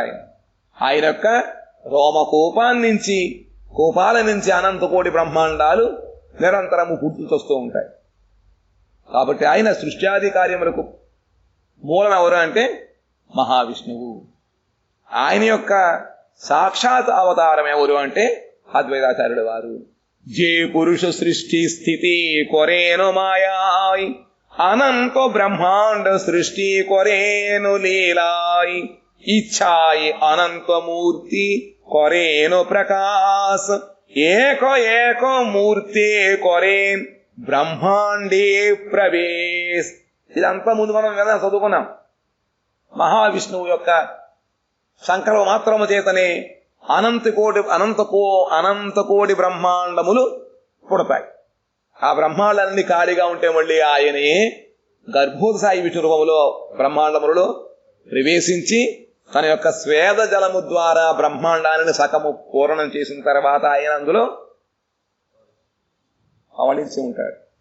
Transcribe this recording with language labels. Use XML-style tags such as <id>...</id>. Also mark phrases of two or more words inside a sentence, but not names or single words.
<te>ఆయన యొక్క కోపాల నుంచి అనంత కోటి బ్రహ్మాండాలు నిరంతరము పుట్టుకొస్తూ ఉంటాయి. కాబట్టి ఆయన సృష్ట్యాది కార్యములకు మూలం ఎవరు అంటే మహావిష్ణువు. ఆయన యొక్క సాక్షాత్ అవతారం ఎవరు అంటే అద్వైతాచార్యుడు వారు.</te> <bn>যে পুরুষ সৃষ্টি স্থিতি করেন মায়ায় অনন্ত ব্রহ্মাণ্ড সৃষ্টি করেন লীলায় ইচ্ছায় অনন্ত মূর্তি করেন প্রকাশ এক এক মূর্তি করেন ব্রহ্মাণ্ডে প্রবেশ.</bn> <te>ఇదంతా ముందు మనం కదా చదువుకున్నాం. మహావిష్ణువు యొక్క సంకల్ప మాత్రము చేతనే అనంత కోటి బ్రహ్మాండములు పుడతాయి. ఆ బ్రహ్మాండాలన్నీ ఖాళీగా ఉంటే మళ్ళీ ఆయనే గర్భోదసాయి విష్ణు రూపములో బ్రహ్మాండములలో ప్రవేశించి తన యొక్క స్వేద జలము ద్వారా బ్రహ్మాండాన్ని సకము పూర్ణం చేసిన తర్వాత ఆయన అందులో అవళించి ఉంటాడు.</te>